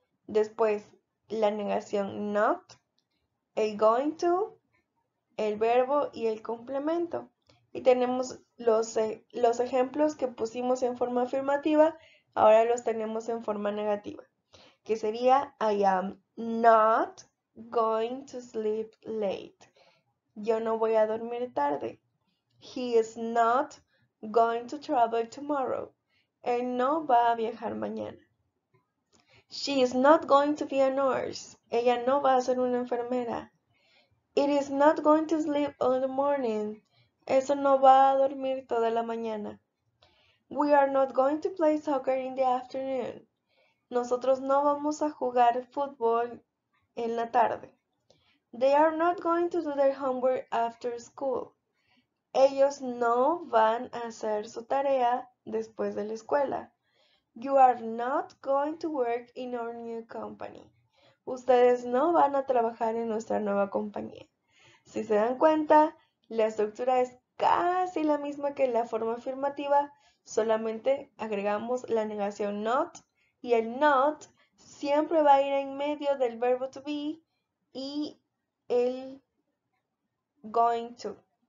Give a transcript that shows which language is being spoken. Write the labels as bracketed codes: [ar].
[es] Después, la negación not, el going to, el verbo y el complemento. Y tenemos los ejemplos que pusimos en forma afirmativa, ahora los tenemos en forma negativa, que sería [en] I am not going to sleep late. [es] Yo no voy a dormir tarde. [en] He is not going to travel tomorrow. [es] Él no va a viajar mañana. [en] She is not going to be a nurse. [es] Ella no va a ser una enfermera. [en] It is not going to sleep all the morning. [es] Eso no va a dormir toda la mañana. [en] We are not going to play soccer in the afternoon. [es] Nosotros no vamos a jugar fútbol en la tarde. [en] They are not going to do their homework after school. [es] Ellos no van a hacer su tarea después de la escuela. [en] You are not going to work in our new company. [es] Ustedes no van a trabajar en nuestra nueva compañía. Si se dan cuenta, la estructura es casi la misma que la forma afirmativa, solamente agregamos la negación not y el not siempre va a ir en medio del verbo to be y el going to.